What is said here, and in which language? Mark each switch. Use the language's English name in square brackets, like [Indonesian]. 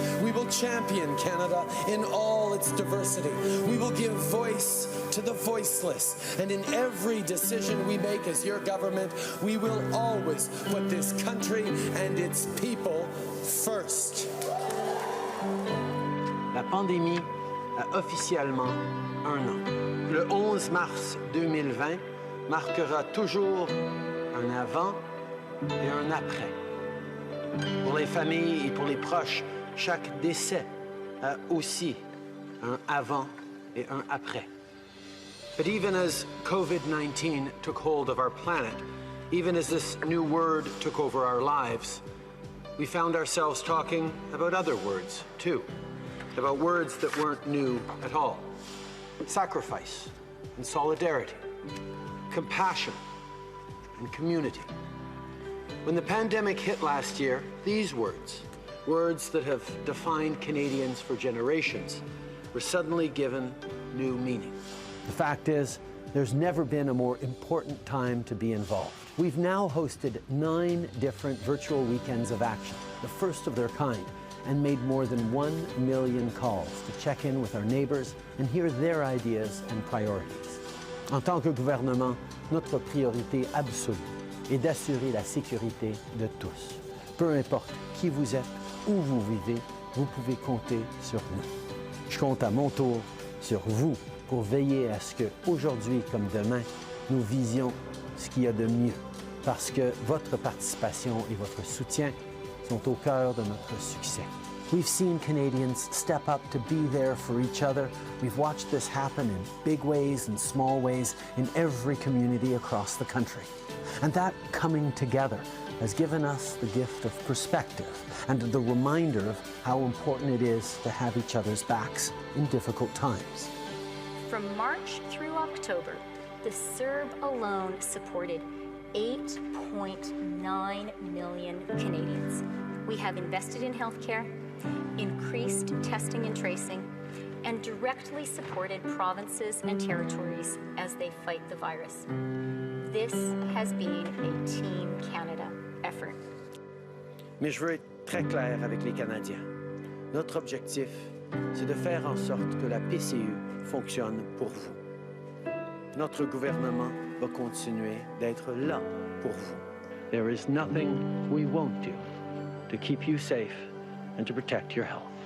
[English] We will champion Canada in all its diversity. We will give voice to the voiceless. And in every decision we make as your government, we will always put this country and its people first. [French] La pandémie a officiellement un an. Le 11 mars 2020 marquera toujours un avant et un après. Pour les familles et pour les proches, chaque décès a aussi un avant et un après. [English] But even as COVID-19 took hold of our planet, even as this new word took over our lives, we found ourselves talking about other words, too. About words that weren't new at all. Sacrifice and solidarity, compassion and community. When the pandemic hit last year, these words, words that have defined Canadians for generations, were suddenly given new meaning. The fact is, there's never been a more important time to be involved. We've now hosted 9 different virtual weekends of action, the first of their kind, and made more than 1 million calls to check in with our neighbors and hear their ideas and priorities. [French] En tant que gouvernement, notre priorité absolue est d'assurer la sécurité de tous. Peu importe qui vous êtes, où vous vivez, vous pouvez compter sur nous. Je compte à mon tour sur vous pour veiller à ce que, aujourd'hui comme demain, nous visions ce qu'il y a de mieux, parce que votre participation et votre soutien sont au cœur de notre succès. [English] We've seen Canadians step up to be there for each other. We've watched this happen in big ways and small ways in every community across the country. And that coming together has given us the gift of perspective and the reminder of how important it is to have each other's backs in difficult times. From March through October, the CERB alone supported 8.9 million Canadians. We have invested in healthcare, increased testing and tracing, and directly supported provinces and territories as they fight the virus. This has been a Team Canada effort. [French] Mais je veux être très clair avec les Canadiens. Notre objectif, c'est de faire en sorte que la PCU fonctionne pour vous. Notre gouvernement va continuer d'être là pour vous. [English] There is nothing we won't do to keep you safe and to protect your health.